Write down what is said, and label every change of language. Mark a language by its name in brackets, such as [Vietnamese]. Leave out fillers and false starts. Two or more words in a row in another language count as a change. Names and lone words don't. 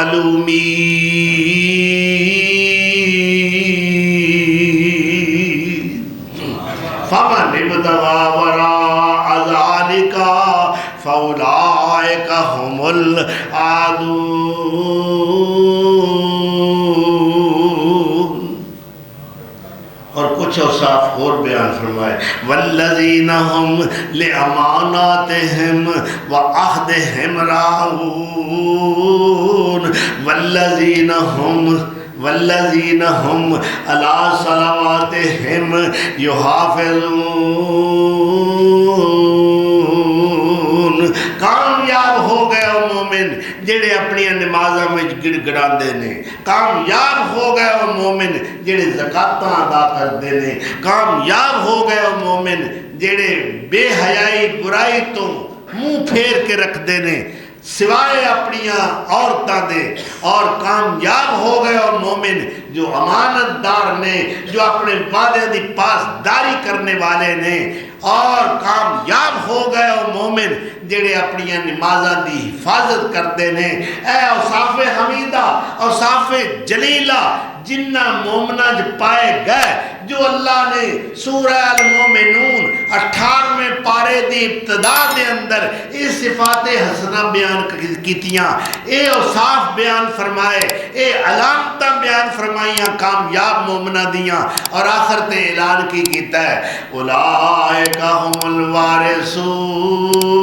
[Arabic] ملومین فمن ابتغى وراء ذلك فاولئک هم العادون۔ [Urdu] اور کچھ اوصاف اور بیان فرمائے [Arabic] والذین هم لأماناتهم وعہدهم راعون والذین هم علی صلواتهم یحافظون۔ [Punjabi] کامیاب ہو گئے وہ مومن جڑے اپنی نمازاں میں گڑ گڑاندے نے، کامیاب ہو گئے وہ مومن جڑے زکاتاں ادا کردے نے، کامیاب ہو گئے وہ مومن جڑے بے حیائی برائی تو منہ پھیر کے رکھ دے نے سوائے اپنیاں عورتاں دے، اور کامیاب ہو گئے اور مومن جو امانت دار نے، جو اپنے وعدے دی پاسداری کرنے والے نے، اور کامیاب ہو گئے اور مومن جڑے اپنیاں نمازاں دی حفاظت کرتے نے۔ اے اوصاف حمیدہ، اوصاف جلیلہ جنہ مومنہ پائے گئے جو اللہ نے سورہ المومنون 18ویں پارے دی ابتدا دے اندر اے صفات حسنہ بیان کیتیاں، اے اوصاف بیان فرمائے، اے علامتاں بیان فرمائیاں کامیاب مومنہ دیاں، اور آخر تے اعلان کی کیتا ہے [Arabic] اولئک ہم الوارثون،